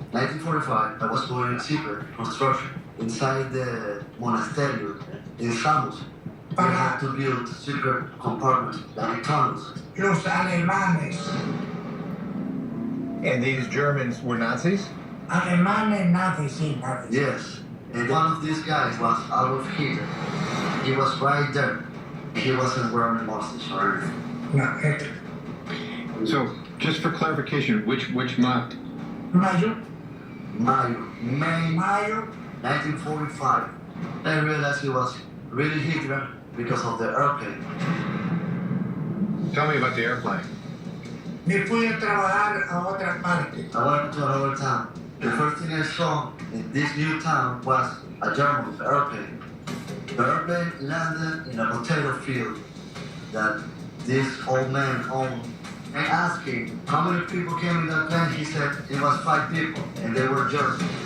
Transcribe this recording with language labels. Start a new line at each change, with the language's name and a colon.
English: 1945, I was doing secret construction inside the monastery in Samos. We had to build secret compartments, like tunnels.
Spanish: los alemanes,
English: And these Germans were Nazis?
Spanish: alemanes nazis, sí, nazis.
English: Yes. And one of these guys was Adolf Hitler. He was right there. He wasn't wearing mustache or anything. No, Hitler. So, just for clarification, which month?
Spanish: Mayo,
English: May
Spanish: mayo, 1945.
English: I realized he was really Hitler because of the airplane. Tell me about the airplane.
Spanish: me fui a trabajar a otra parte.
English: I went to another town. The first thing I saw in this new town was a German airplane. The airplane landed in a potato field that this old man owned. I asked him how many people came in that plane. He said it was 5 people, and they were Germans.